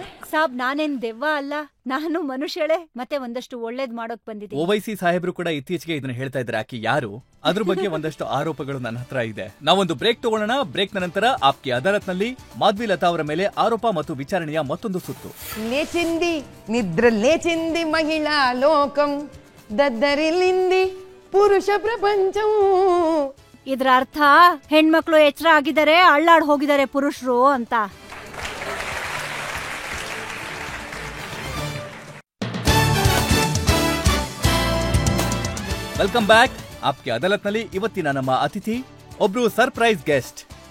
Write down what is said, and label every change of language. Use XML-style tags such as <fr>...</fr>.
<kn>ಸಾಬ್, ನಾನೇನ್ ದೆವ್ವ ಅಲ್ಲ, ನಾನು ಮನುಷ್ಯಳೆ. ಮತ್ತೆ ಒಂದಷ್ಟು ಒಳ್ಳೇದ್ ಮಾಡೋಕ್ ಬಂದಿದ್ದೀನಿ. ಓವೈಸಿ ಸಾಹೇಬ್ರು ಕೂಡ ಇತ್ತೀಚೆಗೆ ಇದನ್ನ ಹೇಳ್ತಾ ಇದ್ದಾರೆ. ಆಕೆ ಯಾರು? ಅದ್ರ ಬಗ್ಗೆ ಒಂದಷ್ಟು ಆರೋಪಗಳು ನನ್ನ ಹತ್ರ ಇದೆ. ನಾವೊಂದು ಬ್ರೇಕ್ ತಗೊಳ್ಳೋಣ. ಬ್ರೇಕ್ ನಂತರ ಆಪ್ಕಿ ಅದಾಲತ್ನಲ್ಲಿ ಮಾಧ್ವಿ ಲತಾ ಅವರ ಮೇಲೆ ಆರೋಪ ಮತ್ತು ವಿಚಾರಣೆಯ ಮತ್ತೊಂದು ಸುತ್ತು.</kn> <te>లేచింది నిద్ర లేచింది మహిళా లోకం దద్దరిల్లింది పురుష ప్రపంచం.</te> <kn>ಇದ್ರ ಅರ್ಥ ಹೆಣ್ಮಕ್ಳು ಎಚ್ಚರ ಆಗಿದ್ದಾರೆ, ಅಳ್ಳಾಡ್ ಹೋಗಿದ್ದಾರೆ ಪುರುಷರು ಅಂತ.</kn> <en>Welcome back.</en> <kn>ಆಪ್ಕಿ ಅದಾಲತ್ನಲ್ಲಿ ಇವತ್ತಿನ ನಮ್ಮ ಅತಿಥಿ ಒಬ್ರು</kn> <en>Surprise guest.</en>